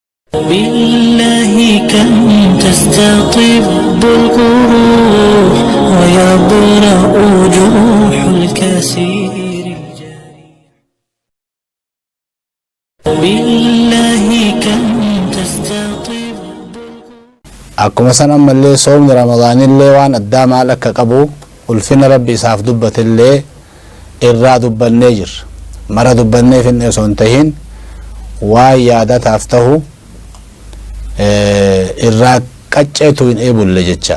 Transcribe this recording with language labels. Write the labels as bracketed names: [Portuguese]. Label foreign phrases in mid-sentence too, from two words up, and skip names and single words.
[Arabic] بالله كم تستطب القروح ويبرأ جروح الكثير بالله كم تستطب. [Oromo] akkuma san ammallee soomni ramadaanillee waan addaa maal akka qabu ulfina rabbi isaaf dubbatillee irraa dubbannee jirra. mara dubbannee finne osoo hin tahin waan yaadataaf tahu irraa qacceetu hin eebulle jecha.